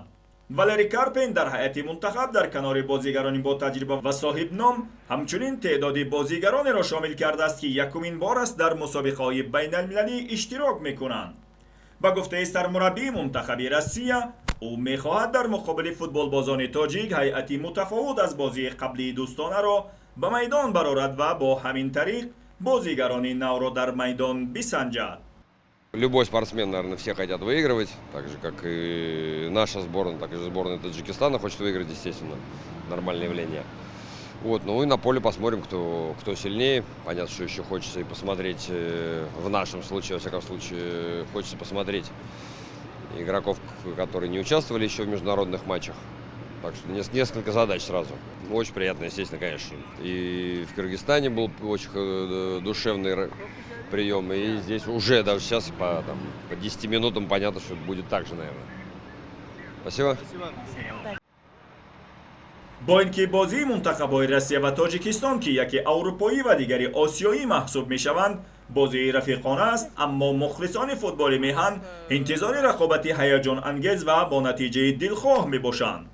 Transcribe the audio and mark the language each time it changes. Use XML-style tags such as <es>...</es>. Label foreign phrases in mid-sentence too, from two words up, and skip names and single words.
<tg>والری کارپین در هیئت منتخب در کنار بازیگرانی با تجربه و صاحب نام همچنین تعداد بازیگرانی را شامل کرده است که یکمین بار است در مسابقه‌های بین‌المللی اشتراک می‌کنند. با گفته سرمربی منتخب روسیه، او می‌خواهد در مقابل فوتبال بازان تاجیک هیئتی متفاوت از بازی قبلی دوستانه را به میدان برآورد و با همین طریق بازیگران نو را در میدان بسنجد.</tg> <ru>Любой спортсмен, наверное, все хотят выигрывать, так же, как и наша сборная, так и сборная Таджикистана хочет выиграть, естественно, нормальное явление. Вот, ну и на поле посмотрим, кто сильнее. Понятно, что еще хочется и посмотреть, в нашем случае, во всяком случае, хочется посмотреть игроков, которые не участвовали еще в международных матчах. Так что несколько задач сразу. Очень приятно, естественно, конечно. И в Кыргызстане был очень душевный прием, и здесь уже даже сейчас по 10 минутам понятно, что будет так же, наверное. Спасибо.</ru> <tg>با اینکه بازی منتخب‌های روسیه و تاجیکستان که یکی اروپایی و دیگری آسیایی محسوب می‌شوند بازی رفیقانه است، اما مخلصان فوتبال میهن انتظار رقابتی هیجان انگیز و با نتیجه دلخواه میباشند.</tg>